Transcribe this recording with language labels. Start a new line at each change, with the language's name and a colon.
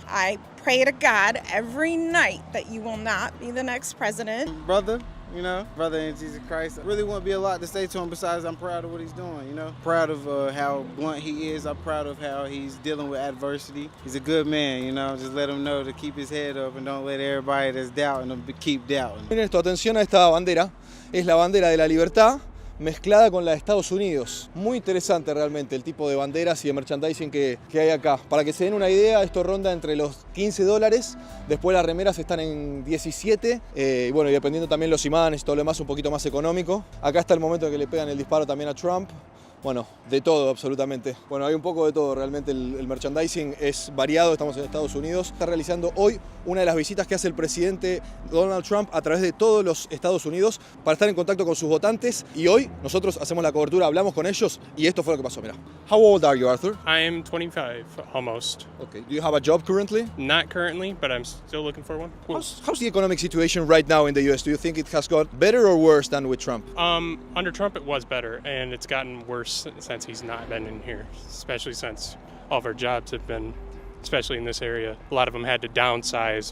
English: I pray to God every night that you will not be the next president. Brother in Jesus Christ. I really wouldn't be a lot to say to him besides I'm proud of what he's doing, Proud of how blunt he is. I'm proud of how he's dealing with adversity. He's a good man, Just let him know to keep his head up and don't let everybody that's doubting him keep doubting.
Spanish: Miren esto, atención a esta bandera. Es la bandera de la libertad mezclada con la de Estados Unidos. Muy interesante realmente el tipo de banderas y de merchandising que hay acá. Para que se den una idea, esto ronda entre los $15. Después las remeras están en 17. Y bueno, y dependiendo también los imanes y todo lo demás, un poquito más económico. Acá está el momento en que le pegan el disparo también a Trump. Bueno, de todo absolutamente. Bueno, hay un poco de todo, realmente el merchandising es variado, estamos en Estados Unidos. Está realizando hoy una de las visitas que hace el presidente Donald Trump a través de todos los Estados Unidos para estar en contacto con sus votantes y hoy nosotros hacemos la cobertura, hablamos con ellos y esto fue lo que pasó, mira.
English: How old are you, Arthur? I am 25, almost. Okay. Do you have a job currently? Not currently, but I'm still looking for one. How's the economic situation right now in the US? Do you think it has got better or worse than with Trump? Under Trump it was better, and it's gotten worse since he's not been in here, especially since all of our jobs have been, especially in this area, a lot of them had to downsize.